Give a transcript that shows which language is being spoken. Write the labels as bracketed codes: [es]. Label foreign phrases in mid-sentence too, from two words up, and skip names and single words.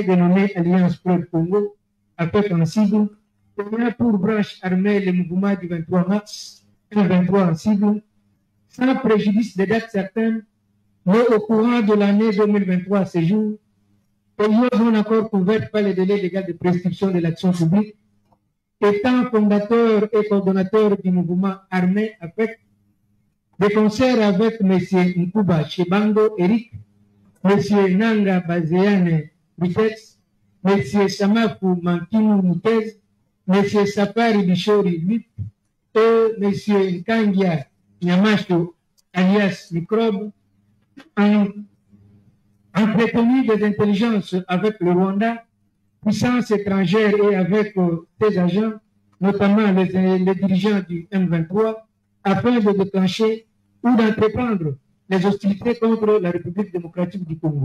[fr] dénommé Alliance Fleuve Congo, avec en sigle, ayant pour branche armée le mouvement du 23 mars, un 23 en sigle, sans préjudice de dates certaines, mais au courant de l'année 2023 à ce jour, ayant non encore couvert par les délais légaux de prescription de l'action publique, étant fondateur et coordonnateur du mouvement armé avec des concerts avec M. Nkuba Chebango Eric, M. Nanga Bazeane Bitex, M. Samafu Mankinu Mutez, M. Sapari Bishori Luc et M. Nkangia Nyamasho alias Microbe, entretenu des intelligences avec le Rwanda, puissance étrangère et avec ses agents, notamment les dirigeants du M23, afin de déclencher ou d'entreprendre les hostilités contre la République démocratique du Congo.